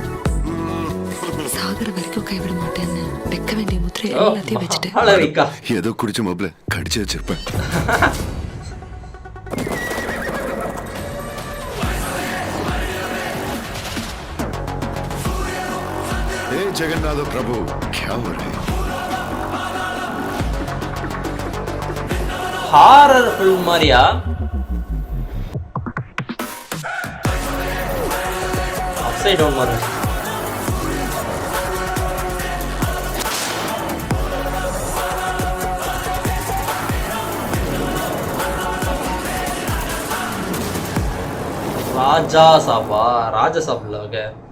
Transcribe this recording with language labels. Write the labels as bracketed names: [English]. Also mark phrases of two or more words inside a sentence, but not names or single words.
[Tamil] சாகர வரைக்கும் கைவிட மாட்டேன்னு வைக்க வேண்டிய முத்திரை எல்லாத்தையும் வச்சுட்டு ஏதோ குடிச்ச மப்ல கடிச்சு வச்சிருப்பேன். ஏ ஜெகநாத பிரபு, [Hindi] क्या हो रहा है? [English] horror film [Tamil] மாதிரியா? [English] upside down [Tamil] மாதிரி. ராஜா சாப்பா? ராஜா சாப்பிடல. ஓகே.